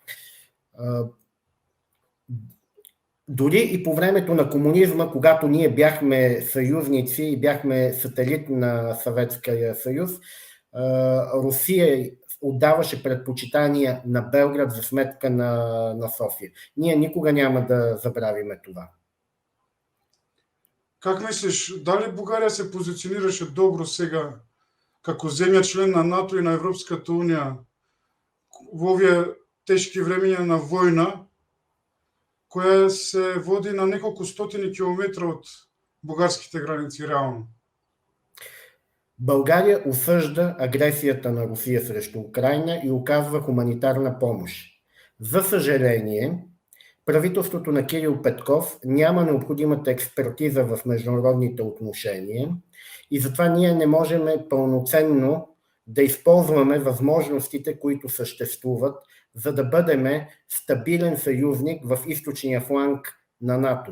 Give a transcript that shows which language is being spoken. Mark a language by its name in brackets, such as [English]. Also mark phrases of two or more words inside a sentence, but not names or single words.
[Bulgarian] Дори и по времето на комунизма, когато ние бяхме съюзници и бяхме сателит на Съветския съюз, Русия отдаваше предпочитания на Белград за сметка на София. Ние никога няма да забравиме това. [Macedonian] Как мислиш, дали Бугарија се позиционираше добро сега како земја член на НАТО и на Европската унија во овие тешки времења на војна, која се води на неколку стотини километра от бугарските граници реално? [Bulgarian] България осъжда агресията на Русия срещу Украйна и оказва хуманитарна помощ. За съжаление, правителството на Кирил Петков няма необходимата експертиза в международните отношения и затова ние не можем пълноценно да използваме възможностите, които съществуват, за да бъдем стабилен съюзник в източния фланг на НАТО.